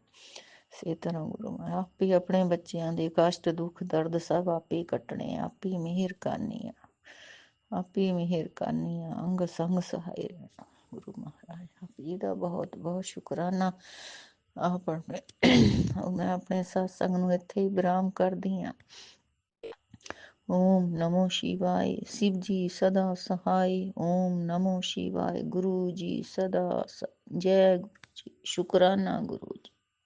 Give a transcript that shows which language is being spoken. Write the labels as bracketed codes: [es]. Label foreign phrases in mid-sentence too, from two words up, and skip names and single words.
[pa] ਇਸੇ ਤਰ੍ਹਾਂ ਗੁਰੂ ਮਹਾਰਾਜ ਆਪੇ ਆਪਣੇ ਬੱਚਿਆਂ ਦੇ ਕਸ਼ਟ ਦੁੱਖ ਦਰਦ ਸਭ ਆਪੇ ਕੱਟਣੇ, ਆਪੇ ਮਿਹਰ ਕਰਨੀ ਆ, ਆਪੇ ਮਿਹਰ ਕਰਨੀ ਆ, ਅੰਗ ਸੰਗ ਸਹਾਏ ਰਹਿਣਾ। ਗੁਰੂ ਮਹਾਰਾਜ ਆਪ ਜੀ ਦਾ ਬਹੁਤ ਬਹੁਤ ਸ਼ੁਕਰਾਨਾ। ਮੈਂ ਆਪਣੇ ਸਤਸੰਗ ਨੂੰ ਇੱਥੇ ਹੀ ਵਿਰਾਮ ਕਰਦੀ ਹਾਂ। [sa] ओम नमो शिवाय। [hi] शिव जी सदा सहाय। [sa] ओम नमो शिवाय। [hi] गुरु जी सदा जय गुरु जी। शुक्राना गुरु जी।